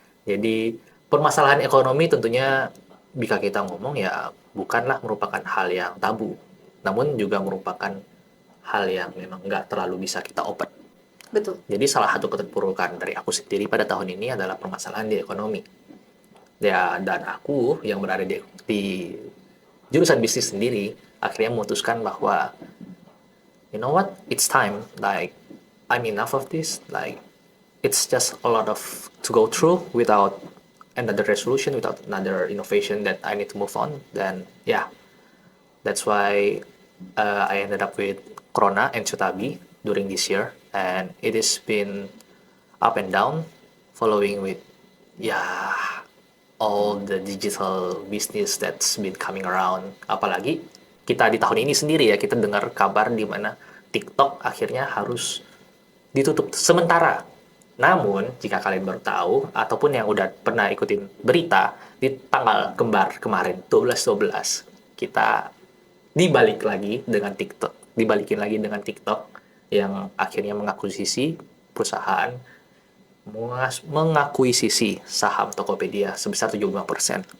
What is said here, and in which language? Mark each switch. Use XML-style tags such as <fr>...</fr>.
<id>Jadi permasalahan ekonomi tentunya jika kita ngomong ya bukanlah merupakan hal yang tabu, namun juga merupakan hal yang memang nggak terlalu bisa kita open. Betul. Jadi salah satu keterpurukan dari aku sendiri pada tahun ini adalah permasalahan di ekonomi. Ya, dan aku yang berada di jurusan bisnis sendiri akhirnya memutuskan bahwa</id> <en>you know what, it's time, like I'm enough of this, like it's just a lot of to go through without another resolution, without another innovation that I need to move on. Then yeah, that's why I ended up with Krona and Chotabi during this year, and it has been up and down, following with yeah all the digital business that's been coming around.</en> <id>Apalagi kita di tahun ini sendiri ya, kita dengar kabar di mana TikTok akhirnya harus ditutup sementara. Namun, jika kalian baru tahu, ataupun yang udah pernah ikutin berita, di tanggal kembar kemarin, 12-12, kita dibalikin lagi dengan TikTok, yang akhirnya mengakuisisi perusahaan, mengakuisisi saham Tokopedia sebesar 75%.</id>